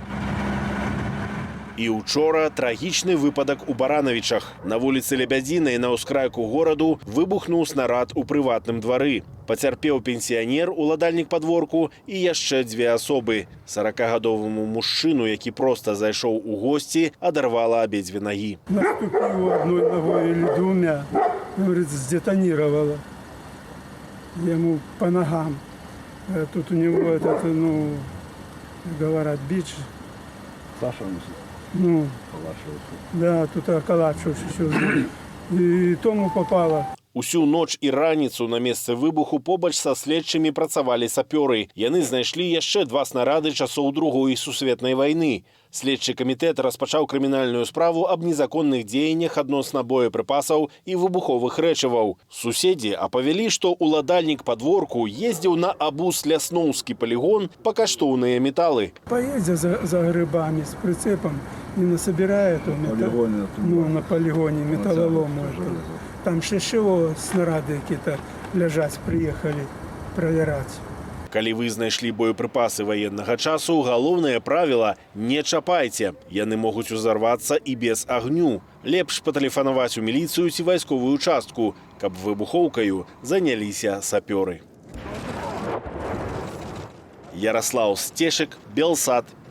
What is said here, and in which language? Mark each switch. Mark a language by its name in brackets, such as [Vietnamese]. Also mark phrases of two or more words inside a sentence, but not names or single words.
[Belarusian] І учора трагічны выпадак у Баранавічах. На вуліцы Лебядзінай на ўскрайку гораду выбухнуў снарад у прыватным двары. Пацярпеў пенсіянер, уладальнік падворку і яшчэ 2 асобы. 40-гадоваму мужчыну, які проста зайшоў у госці, адарвала абедзве нагі. [Russian] Наступил одной ногой или двумя, говорит, сдетонировало. Ему по ногам. Тут у него этот, говорят, бич. Да, тут околачивался все. И тому попало. [Belarusian] Усю ноч і раніцу на месцы выбуху побач са следчымі працавалі сапёры. Яны знайшлі яшчэ 2 снарады часоў Другой сусветнай вайны. Следчы камітэт распачаў крымінальную справу аб незаконных дзеяннях адносна боепрыпасаў і выбуховых рэчываў. Суседзі апавялі, што уладальнік падворку ездзіў на абуз Лясноўскі полигон па каштоўныя металы. [Russian] Поездил за грибами с прицепом и насобирает на полигоне металлолом. Там ШШО снарады какие-то лежать, приехали проверять. [Belarusian] Калі вы знайшлі боепрыпасы ваеннага часу, галоўнае правіла – не чапайце. Яны могуць узарвацца і без агню. Лепш патэлефанаваць у міліцыю ці вайсковую частку, каб выбухоўкаю заняліся сапёры. Ярослав Стешек, Белсат.